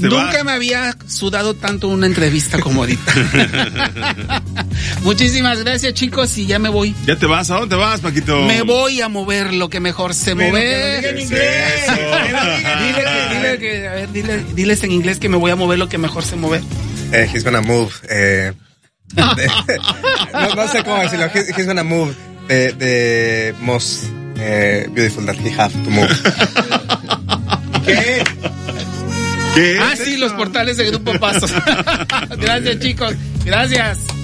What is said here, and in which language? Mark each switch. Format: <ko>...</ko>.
<es>Nunca me había sudado tanto una entrevista como ahorita. Muchísimas gracias, chicos, y ya me voy. ¿Ya te vas? ¿A dónde vas, Paquito? Me voy a mover lo que mejor se mueve. Dile en inglés. Diles en inglés que me voy a mover lo que mejor se mueve.</es> <en>He's gonna move.</en> <es>No sé cómo decirlo.</es> <en>He's gonna move the most beautiful that he have to move.</en> <es>¿Qué? ¿Qué? Ah, sí, los portales de Grupo Pasos. Gracias, chicos. Gracias.</es>